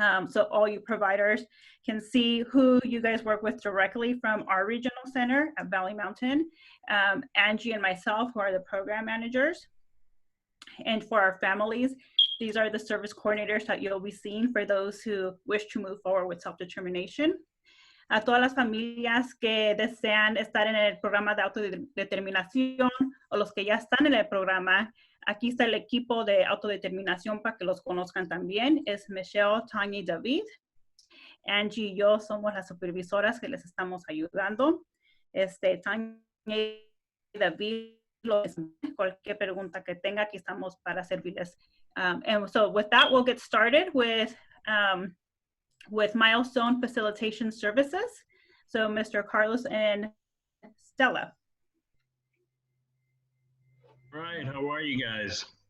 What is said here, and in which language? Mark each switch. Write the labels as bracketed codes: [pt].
[en] So all you providers can see who you guys work with directly from our regional center at Valley Mountain. Angie and myself, who are the program managers. And for our families, these are the service coordinators that you'll be seeing for those who wish to move forward with self-determination. [es] A todas las familias que desean estar en el programa de autodeterminación, o los que ya están en el programa, aquí está el equipo de autodeterminación para que los conozcan también. Es Michelle, Tanya y David. Angie y yo somos las supervisoras que les estamos ayudando. Tanya y David, cualquier pregunta que tenga, aquí estamos para servirles [en] And so with that, we'll get started with Milestone Facilitation Services. So Mr. Carlos and Stella. All right, how are you guys?